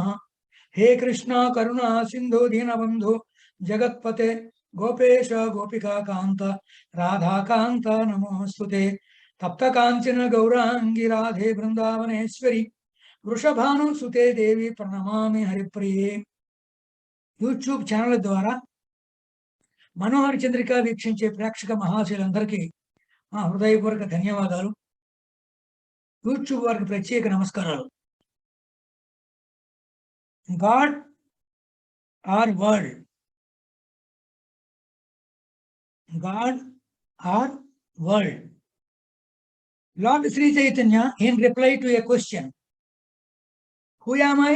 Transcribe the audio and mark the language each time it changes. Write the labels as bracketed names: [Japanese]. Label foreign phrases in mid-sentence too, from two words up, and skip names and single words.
[Sanskrit] हे कृष्णा करुणा सिन्धु दीनबन्धु जगत्पते गोपेश गोपिका कांत राधाकांत नमोस्तुते। तप्त कांचन गौरांगी राधे बृंदावनेश्वरी वृषभानुसुते देवी प्रणमामि हरिप्रिये। [Telugu] యూట్యూబ్ ఛానల్ ద్వారా మనోహర చంద్రిక వీక్షించే ప్రేక్షక మహాశయులందరికీ మా హృదయపూర్వక ధన్యవాదాలు. యూట్యూబ్ వారికి ప్రత్యేక నమస్కారాలు. [English] God or world, God or world. Lord Sri Chaitanya, in reply to a question, who am I?